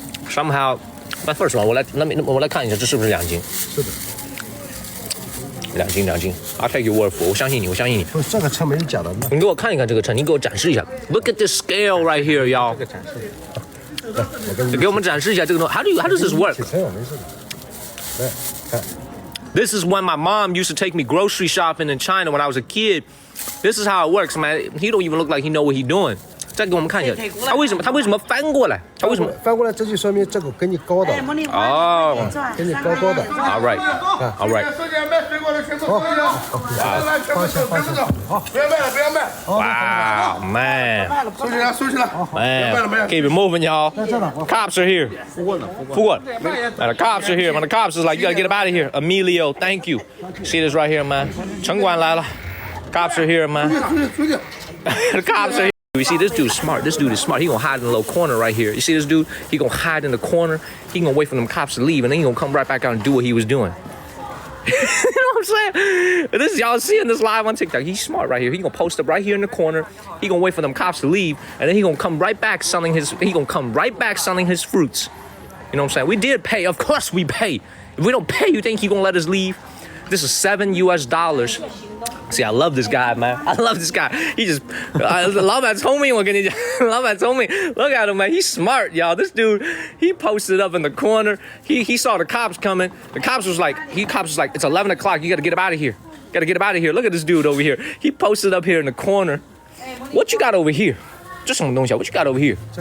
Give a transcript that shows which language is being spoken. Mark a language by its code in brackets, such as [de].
[en] Somehow, but first of all, [zh] 我来看一下这是不是2斤。是的。 2斤2斤。 [en] I'll take your word for， [zh] 我相信你，我相信你。不，这个秤没有假的。你给我看一看这个秤，你给我展示一下。 [en] Look at this scale right here, y'all。 [zh] 给我们展示一下这个东西。 [en] How does this work? [zh] 体称没事的。对，看。 [en] This is when my mom used to take me grocery shopping in China when I was a kid. This is how it works, man. He don't even look like he know what he doing. [zh] 再给我们看一下，他为什么翻过来？他为什么翻过来？这就说明这个跟你高的。哦，跟你高的。 [en] All right, all right. [zh] 好，不要卖了，不要卖。 [en] Wow, man. [zh] 收起来，收起来。 [en] Man, keep it moving, y'all. Cops are here. For what? The cops are here. Man, the cops is like, you gotta get up out of here. Emilio, thank you. See this right here, man. [zh] 城管来了。 [en] Cops are here, man. The cops are here. You see, this dude's smart. This dude is smart. He gonna hide in a little corner right here. You see this dude? He gonna hide in the corner. He gonna wait for them cops to leave, and then he gonna come right back out and do what he was doing. You know what I'm saying? This y'all seeing this live on TikTok. He's smart right here. He gonna post up right here in the corner. He gonna wait for them cops to leave, and then he gonna come right back selling his. He gonna come right back selling his fruits. You know what I'm saying? We did pay. Of course we pay. If we don't pay, you think he gonna let us leave? This is $7 US. See, I love this guy, man. I love this guy. He just, [zh] 老板聪明，我跟你讲，老板聪明。 [en] Look at him, man. He's smart, y'all. This dude, he posted up in the corner. He saw the cops coming. The cops was like, it's 11 o'clock. You got to get up out of here. Got to get up out of here. Look at this dude over here. He posted up here in the corner. What you got over here? [zh] 这什么东西啊 [en] What you got over here?